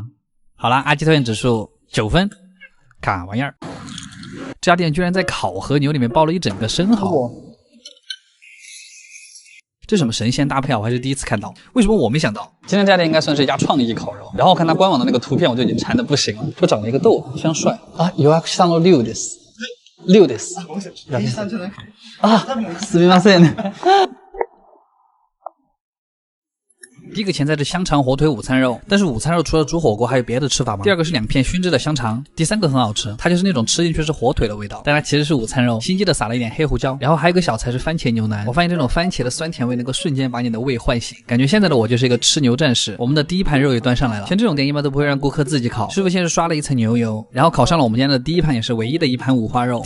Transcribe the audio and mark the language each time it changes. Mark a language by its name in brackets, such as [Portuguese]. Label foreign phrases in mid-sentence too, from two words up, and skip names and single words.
[Chinese] 好啦，阿基推荐指数9分，卡玩意儿。这家店居然在烤和牛里面包了一整个生蚝。这什么神仙搭配啊！我还是第一次看到，为什么我没想到？今天这家店应该算是一家创意烤肉。然后我看它官网的那个图片，我就已经馋得不行了。我长了一个痘，非常帅啊！ [Japanese] 予約したの龍です。龍です。すみません。 [Chinese] 第一个前菜是香肠火腿午餐肉，但是午餐肉除了煮火锅还有别的吃法吗？第二个是2片熏制的香肠，第三个很好吃，它就是那种吃进去是火腿的味道，但它其实是午餐肉，心机的撒了一点黑胡椒。然后还有一个小菜是番茄牛腩，我发现这种番茄的酸甜味能够瞬间把你的胃唤醒，感觉现在的我就是一个吃牛战士。我们的第一盘肉也端上来了，像这种店一般都不会让顾客自己烤，师傅先是刷了一层牛油，然后烤上了我们今天的第一盘，也是唯一的一盘五花肉。